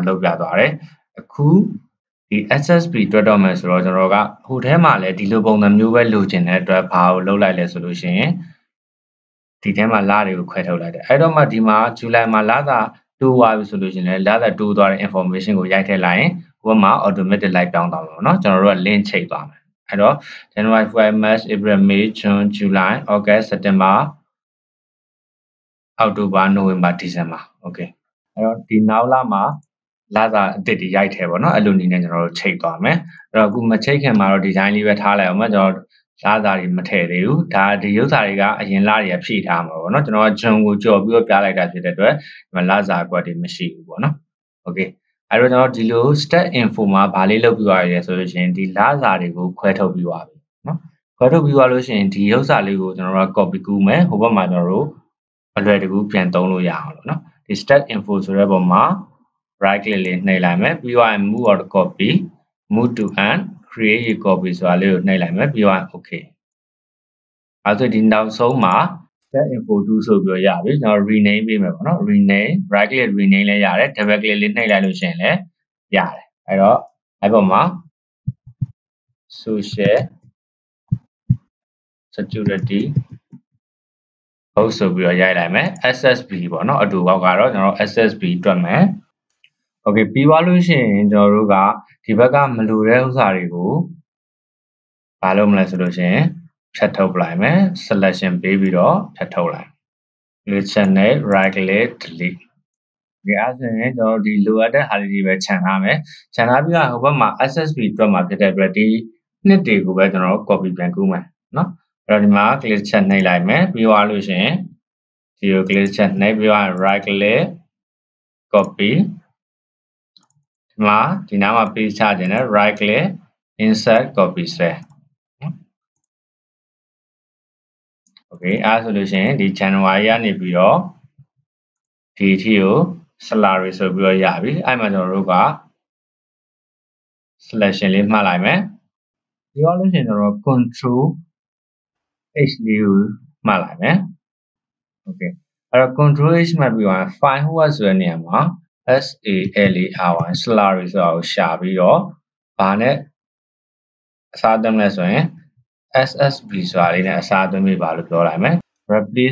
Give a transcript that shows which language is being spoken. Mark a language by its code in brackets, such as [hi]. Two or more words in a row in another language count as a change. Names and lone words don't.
[my] လုပ်ပြသွားတယ်အခုဒီ SSB တွက်တော့မယ်ဆိုတော့ကျွန်တော်ကဟိုထဲမှာလည်းဒီလိုပုံစံမျိုးပဲလိုချင်တဲ့အတွက်ဘာကိုလုပ်လိုက်လဲဆိုလို့ရှိရင်ဒီထဲမှာလတွေကိုခွဲထုတ်လိုက်တယ်အဲ့တော့မှဒီမှာ July မှာလစာတိုးသွားပြီဆိုလို့ရှိရင်လည်းလစာတိုးသွားတဲ့ information ကိုရိုက်ထည့်လိုက်ရင်ဟိုမှာ automatic လိုက်ပြောင်းသွားမှာပေါ့နော်ကျွန်တော်တို့က link ချိန်သွားမယ်အဲ့တော့ [en] January, February, March, April, May, June, July, August, September, October, November, December okay [my] အဲ့တော့ဒီနောက်လာမှာလစာအသစ်တွေရိုက်ထည့်ပေါ့နော်အဲ့လိုနည်းနဲ့ကျွန်တော်တို့ချိန်သွားမယ်အဲ့တော့အခုမချိန်ခင်မှာတော့ဒီဇိုင်းလေးပဲထားလိုက်အောင်မယ်ကျွန်တော်လစာတွေမထည့်သေးဘူးဒါဒီဥစ္စာတွေ ကအရင်လတွေကဖြည့်ထားမှာပေါ့နော်ကျွန်တော်ကဂျွန်ကိုကြော်ပြီးတော့ပြလိုက်တာဖြစ်တဲ့အတွက်ဒီမှာလစာကွက်တွေမရှိဘူးပေါ့နော် okay အဲ့တော့ကျွန်တော်ဒီလို [en] stat info [my] မှာဗာ လေးလုပ်ပြီးသွားရဆိုလို့ရှိရင်ဒီလစာတွေကိုခွဲထုတ်ပြီးသွားပြီနော်ခွဲထုတ်ပြီးသွားလို့ရှိရင်ဒီဥစ္စာလေးကိုကျွန်တော်တို့ copy ကူး မယ်ဟိုဘက်မှာကျွန်တော်တို့အလွယ်တကူပြန်သုံးလို့ရအောင်လို့နော်ဒီ [en] stat info [my] ဆိုတဲ့ပုံမှာ [en] right click [my] လေးနှိပ်လိုက်မယ်ပြီးတော့ [en] move or copy move to and create a copy [my] ဆိုတာလေးကိုနှိပ်လိုက်မယ်ပြီးတော့ okay အဲ့ဆိုဒီနောက်ဆုံးမှာ [en] stat info [my] 2ဆိုပြီးရပြီကျွန်တော် rename ပေးမယ်ပေါ့နော် [en] rename right click rename [my] လည်းရတယ် [en] double click [my] လေးနှိပ်လိုက်လို့ရှိရင်လည်းရတယ်အဲ့တော့အဲ့ပေါ်မှာ social security ဟုတ်ဆိုပြီးတော့ရိုက်လိုက်မယ် SSB ပေါ့နော်အတူပေါက်ကတော့ကျွန်တော် SSB တွက်မယ် okay ပြီးသွားလို့ရှိရင်ကျွန်တော်တို့ကဒီဘက်ကမလိုတဲ့ဥစ္စာ တွေကိုဘာလုပ်မလဲဆိုလို့ရှိရင်ဖြတ်ထုတ်လိုက်မယ် selection ပေးပြီးတော့ဖြတ်ထုတ်လိုက် [en] click channel right click [my] delete ဒီအဲ့ဆိုရင်ကျွန်တော်ဒီလိုအပ်တဲ့ဟာတွေပဲခြံထားမယ်ခြံထားပြီးတော့ဟိုဘက်မှာ SSB တွက်မှာဖြစ်တဲ့အတွက်ဒီနှစ်တွေကိုပဲကျွန်တော် copy ပြန်ကူးမယ်နော်အဲ့တော့ဒီမှာ [en] click check [my] နှိပ်လိုက်မယ်ပြီးသွားလို့ရှိရင်ဒီကို [en] click check [my] နှိပ်ပြီးတော့ [en] right click copy [my] ဒီမှာဒီနားမှာ paste ချခြင်းနဲ့ [en] right click insert copy cell [my] okay အဲ့ဆိုလို့ရှိရင်ဒီ January ကနေပြီးတော့ဒီအထိကို salary ဆိုပြီးတော့ရပြီအဲ့မှာကျွန်တော်တို့က selection လေးမှတ်လိုက်မယ်ပြီးတော့လို့ရှိရင်ကျွန်တော် [en] control H [my] လေးကိုမှတ်လိုက်မယ် okay အဲ့တော့ [en] control H [my] မှတ်ပြီးတော့ file ဟိုဆိုတဲ့နေရာမှာ [en] SALARY salary [my] ဆိုတာကိုရှာပြီးတော့ဘာနဲ့အစားသွင်းလဲဆိုရင် SSB ဆိုတာလေးနဲ့အစားသွင်းပေးပါလို့ပြောလိုက်မယ် replace